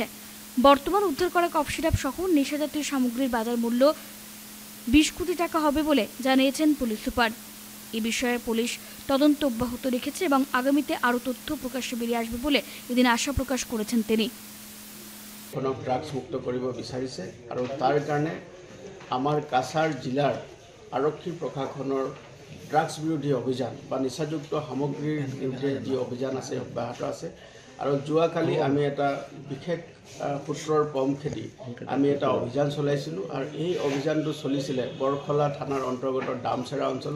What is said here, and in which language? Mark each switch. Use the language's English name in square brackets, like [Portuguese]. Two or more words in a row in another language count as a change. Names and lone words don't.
[Bangla] বর্তমান উদ্ধার করা কফ সিরাপ সহ নেশাজাতীয় সামগ্রীর বাজার মূল্য 20 কোটি টাকা হবে বলে জানিয়েছেন পুলিশ সুপার। এই বিষয়ে পুলিশ তদন্ত অব্যাহত রেখেছে এবং আগামীতে আরও তথ্য প্রকাশ্যে বেরিয়ে আসবে বলে এদিন আশা প্রকাশ করেছেন তিনি। [Assamese] ড্রাগস মুক্ত কৰিব বিচাৰিছে আৰু তাৰ কাৰণে আমাৰ কাছাৰ জিলাৰ আৰক্ষী প্ৰশাসনৰ ড্ৰাগছ বিৰোধী অভিযান বা নিচাযুক্ত সামগ্ৰীৰ বিৰুদ্ধে যি অভিযান আছে অব্যাহত আছে। আৰু যোৱাকালি আমি এটা বিশেষ সূত্ৰৰ পম খেদি আমি এটা অভিযান চলাইছিলোঁ আৰু এই অভিযানটো চলিছিলে বৰখলা থানাৰ অন্তৰ্গত দামচেৰা অঞ্চলত।